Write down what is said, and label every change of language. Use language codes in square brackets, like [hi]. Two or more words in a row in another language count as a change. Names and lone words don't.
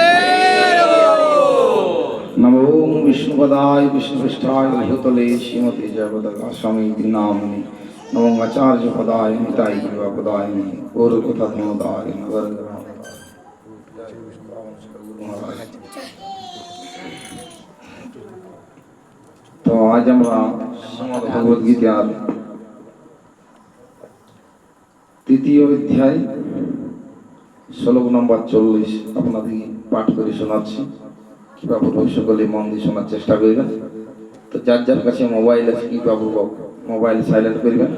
[sa] नमो विष्णुपदाय विष्णुपृष्ठाय भूतले श्रीमते जयपताका स्वामी नामिने नमो आचार्य पदाय निताय पदाय गौर कथा धर्मदाय नगर। [bn] তো আজ আমরা শ্রীমদ্ ভগবত গীতার তৃতীয় অধ্যায় শ্লোক নম্বর 40 আপনাদের পাঠ করে শোনাচ্ছি। কিভাবে সকলে মন দিয়ে শোনার চেষ্টা করবেন। তো যার যার কাছে মোবাইল আছে কিভাবে মোবাইল সাইলেন্ট করবেন।